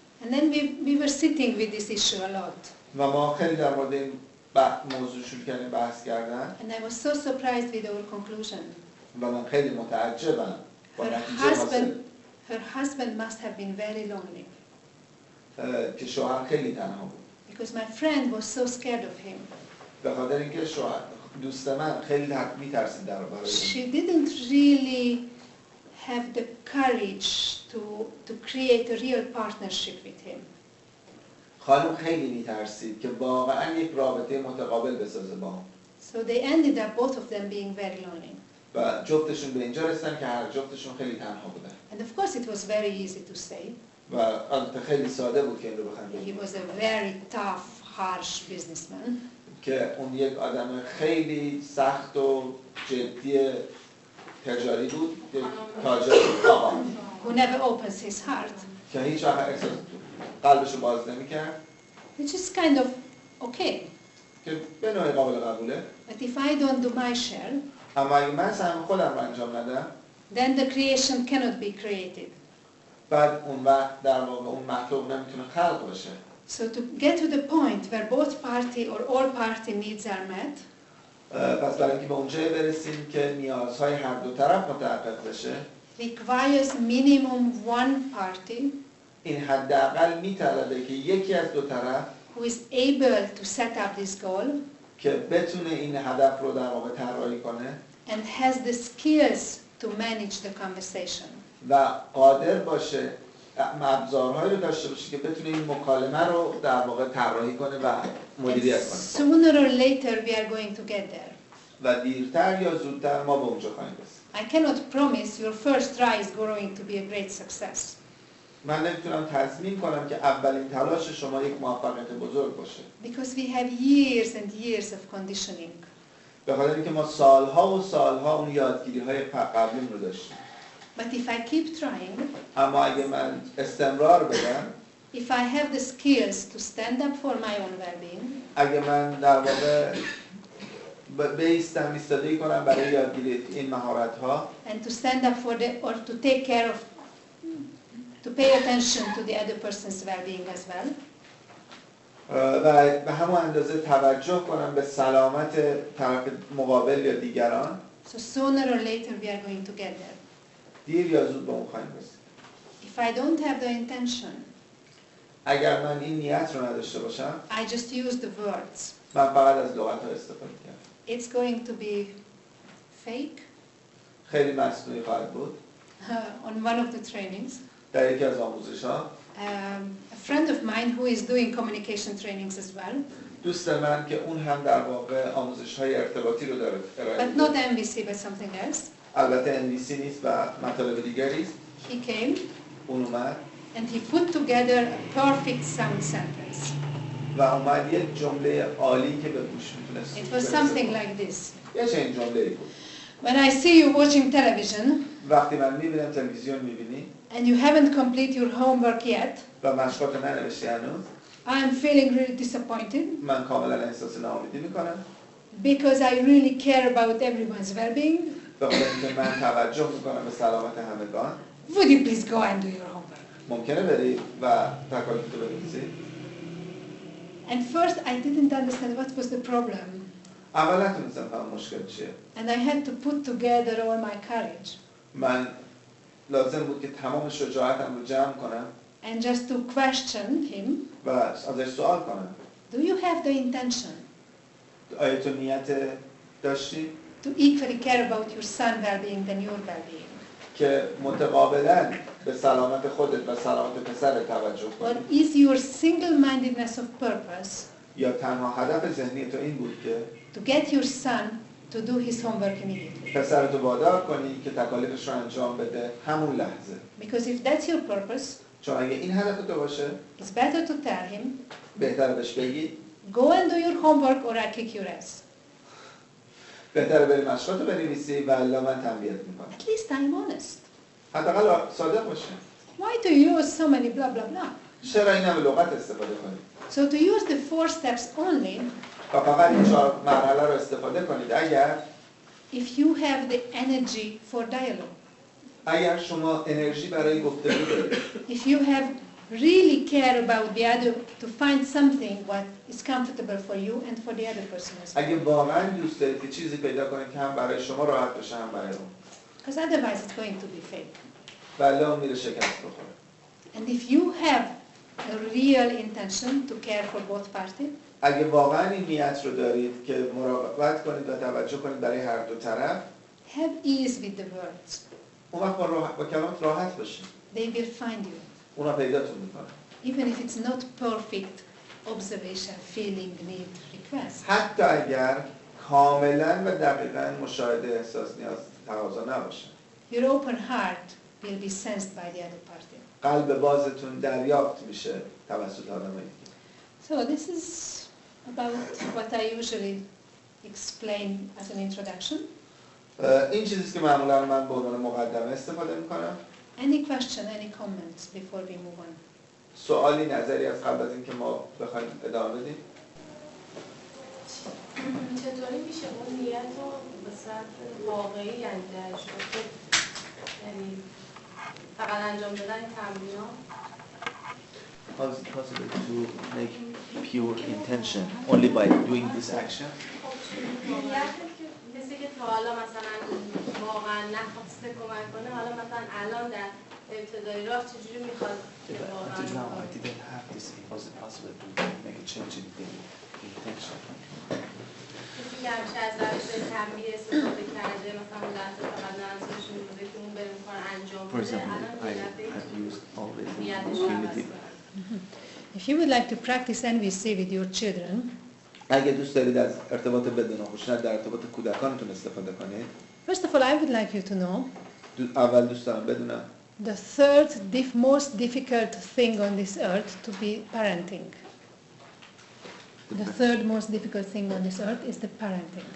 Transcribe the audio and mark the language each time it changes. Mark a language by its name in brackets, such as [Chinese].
[English] And then we were sitting with this issue a lot. [Persian] و ما خیلی در مورد این موضوع شروع کردیم بحث کردن. [English] And I was so surprised with our conclusion. [Persian] و من خیلی متعجبم با نتیجه [English] her husband must have been very lonely. [Persian] که شوهر خیلی تنها بود. [English] Because my friend was so scared of him. [Persian] به خاطر اینکه شوهر دوست من خیلی میترسید در برای [English] She didn't really have the courage to create a real partnership with him. [Persian] خانم خیلی میترسید که واقعا یک رابطه متقابل بسازه با هم. [English] So they ended up both of them being very lonely. [Persian] و جفتشون به اینجا رسیدن که هر جفتشون خیلی تنها بودن. [English] And of course it was very easy to say. [Persian] و البته خیلی ساده بود که این رو بخوام بگم. [English] He was a very tough, harsh businessman. [Persian] که اون یک آدم خیلی سخت و جدی تجاری بود، یک تاجر آقا. [English] Who never opens his heart. [Persian] که هیچ وقت احساس قلبشو باز نمی‌کرد. [English] Which is kind of okay. [Persian] که به نوعی قابل قبوله. [English] But if I don't do my share, [Persian] اما اگه من سهم خودم رو انجام ندم، [English] then the creation cannot be created. [Persian] بعد اون وقت در واقع اون مخلوق نمیتونه خلق بشه. [English] So to get to the point where both party or all party needs are met, [Persian] پس برای اینکه به اونجایی برسیم که نیازهای هر دو طرف متحقق بشه، [English] requires minimum one party [Persian] این حداقل میطلبه که یکی از دو طرف [English] who is able to set up this goal [Persian] که بتونه این هدف رو در واقع طراحی کنه [English] and has the skills to manage the conversation. [Persian] و قادر باشه ابزارهایی رو داشته باشه که بتونه این مکالمه رو در واقع طراحی کنه و مدیریت کنه. [English] Sooner or later we are going to get there. [Persian] و دیرتر یا زودتر ما به اونجا خواهیم رسید. [English] I cannot promise your first try is going to be a great success. [Persian] من نمیتونم تضمین کنم که اولین تلاش شما یک موفقیت بزرگ باشه. [English] Because we have years and years of conditioning. [Persian] به خاطر اینکه ما سالها و سالها اون یادگیری‌های قبلیم رو داشتیم. [English] But if I keep trying, [Persian] اما اگه من استمرار بدم، [English] if I have the skills to stand up for my own well-being, [Persian] اگه من در واقع ایستادگی کنم برای یادگیری این مهارت‌ها [English] and to stand up for the or to take care of to pay attention to the other person's well-being as well, [Persian] و به همون اندازه توجه کنم به سلامت طرف مقابل یا دیگران، [English] so sooner or later we are going to get there. [Persian] دیر یا زود به اون خواهیم رسید. [English] If I don't have the intention, [Persian] اگر من این نیت رو نداشته باشم، [English] I just use the words. [Persian] من فقط از لغت‌ها استفاده کردم. [English] It's going to be fake. [Persian] خیلی مصنوعی خواهد بود. [English] On one of the trainings, [Persian] در یکی از آموزش‌ها [English] a friend of mine who is doing communication trainings as well, [Persian] دوست من که اون هم در واقع آموزش‌های ارتباطی رو داره ارائه [English] but [Persian] می‌ده. [English] not MVC but something else. [Persian] البته NVC نیست و مطالب دیگری است. [English] He came [Persian] اون اومد [English] and he put together a perfect sound sentence. [Persian] و اومد یک جمله عالی که به گوش میتونست. [English] It was something like this. [Persian] یه چنین جمله‌ای بود. [English] When I see you watching television [Persian] وقتی من میبینم تلویزیون میبینی [English] and you haven't completed your homework yet, [Persian] و مشقات ننوشتی هنوز، [English] I am feeling really disappointed [Persian] من کاملا احساس ناامیدی میکنم. [English] because I really care about everyone's well-being. [Persian] به خاطر اینکه من توجه میکنم به سلامت همگان. [English] Would you please go and do your homework? [Persian] ممکنه بری و تکالیفتو بنویسی؟ [English] And first I didn't understand what was the problem. [Persian] اول نتونستم فهم مشکل چیه. [English] And I had to put together all my courage. [Persian] من لازم بود که تمام شجاعتم رو جمع کنم. [English] And just to question him. [Persian] و ازش سوال کنم. [English] Do you have the intention? [Persian] آیا تو نیت داشتی؟ [English] To equally care about your son well-being than your well-being. [Persian] که متقابلا به سلامت خودت و سلامت پسرت توجه [English] Or [Persian] کنی. [English] is your single-mindedness of purpose [Persian] یا تنها هدف ذهنی تو این بود که [English] to get your son to do his homework immediately? [Persian] پسرتو وادار کنی که تکالیفش رو انجام بده همون لحظه. [English] Because if that's your purpose, [Persian] چون اگه این هدف تو باشه [English] it's better to tell him, [Persian] بهتره بهش بگی [English] go and do your homework or I kick your ass. [Persian] بهتره بری مشقاتو بنویسی و الا من تنبیهت میکنم. [English] At least I'm honest. [Persian] حداقل صادق باشه. [English] Why do you use so many blah blah blah? [Persian] چرا این همه لغت استفاده کنید؟ [English] So to use the 4 steps only, [Persian] و فقط این 4 مرحله رو استفاده کنید اگر [English] if you have the energy for dialogue, [Persian] اگر شما انرژی برای گفتگو دارید. [English] if you have really care about the other to find something what is comfortable for you and for the other person as well. [Persian] اگه واقعا دوست دارید که چیزی پیدا کنید که هم برای شما راحت باشه هم برای اون. [English] Because otherwise it's going to be fake. [Persian] ولی اون میره شکست بخوره. [English] And if you have a real intention to care for both parties, [Persian] اگه واقعا این نیت رو دارید که مراقبت کنید و توجه کنید برای هر دو طرف، [English] have ease with the words. [Persian] اون وقت با کلمات راحت باشید. [English] They will find you. [Persian] اونا پیداتون میکنن. [English] Even if it's not perfect observation, feeling, need, request. [Persian] حتی اگر کاملا و دقیقاً مشاهده احساس نیاز تقاضا نباشه. [English] Your open heart will be sensed by the other party. [Persian] قلب بازتون دریافت میشه توسط آدمایی. [English] So this is about what I usually explain as an introduction. [Persian] این چیزیست که معمولا من به عنوان مقدمه استفاده میکنم. [English] Any question, any comments before we move on? [Persian] سوالی نظری از قبل از اینکه ما بخوایم ادامه بدیم؟ چطوری میشه اون نیت رو به صورت واقعی یعنی درش کنید؟ یعنی فقط انجام دادن تمرین‌ها؟ [English] How is it possible to make pure intention only by doing this action? [Persian] نیتی که مثل که تا حالا مثلا واقعا نخواسته کمک کنه، حالا مثلا الان در ابتدای راه چجوری میخواد که واقعا [English] Until now I didn't have this. Was it possible to make a change in the intention? [Persian] کسی که همیشه از روش تنبیه استفاده کرده، مثلا اون لحظه فقط نظرش می‌بوده که اون بره می‌کنه انجام [English] For [Persian] نیتی [English] have used always [Persian] نیتش رو عوض [English] primitive. [Persian] کنه. [English] If you would like to practice NVC with your children, [Persian] اگه دوست دارید از ارتباط بدون خشونت در ارتباط کودکانتون استفاده کنید، [English] first of all, I would like you to know [Persian] اول دوست دارم بدونم [English] the third most difficult thing on this earth to be parenting. The third most difficult thing on this earth is the parenting.